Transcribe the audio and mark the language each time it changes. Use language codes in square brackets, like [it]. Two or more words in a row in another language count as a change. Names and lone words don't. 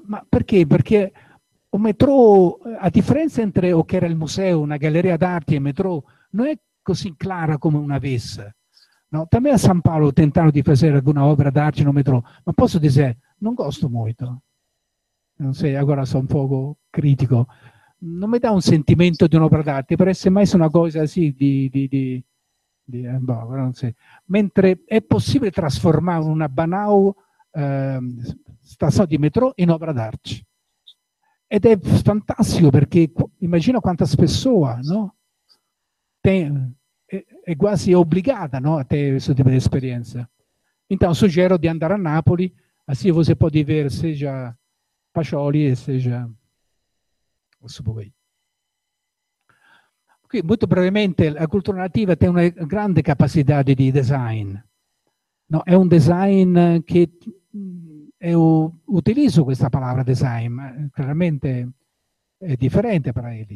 [it] Ma perché? Perché un metro, a differenza entre o che era il museo, una galleria d'arte e metro, non è così clara come una vez. No? [pt] Também a São Paulo tentaram [it] di fare alguna opera d'arte no metrô, ma posso dire, non gosto molto. Non sei, agora sono un poco critico. Non mi dà un sentimento di un'opera d'arte, parece mai una cosa sì non so. Mentre è possibile trasformare una banale stazione di metro in opera d'arte. Ed è fantastico perché immagina quanta pessoa, no? È quasi obbligata, no, a ter questo tipo di esperienza. [pt] Então, sugiro [it] di andare [pt] a Napoli, così você pode ver seja Pacioli e seja Subway. [it] Qui, molto brevemente, la cultura nativa ha una grande capacità di design. No, è un design che utilizzo questa parola design, ma chiaramente è differente per lui.